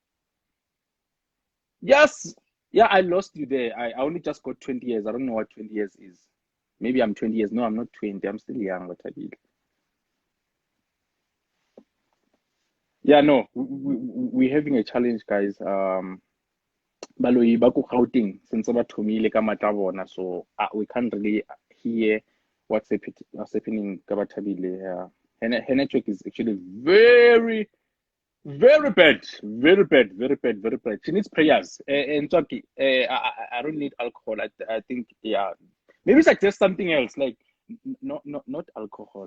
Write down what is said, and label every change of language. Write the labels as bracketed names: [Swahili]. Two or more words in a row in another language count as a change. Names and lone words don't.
[English] Yes. Yeah, I lost you there. I only just got 20 years. I don't know what 20 years is. Maybe I'm 20 years. No, I'm not 20. I'm still young, but I did. Yeah, no, we're having a challenge, guys. [Northern Sotho] Baloyi ba ko Gauteng since ba thomile ka matla a bona, [English] so we can't really hear what's happening ka Bathabile. Her network is actually very very bad, very bad, very bad, very bad. She needs prayers. And Turkey, I don't need alcohol. I think yeah, maybe suggest something else like not alcohol.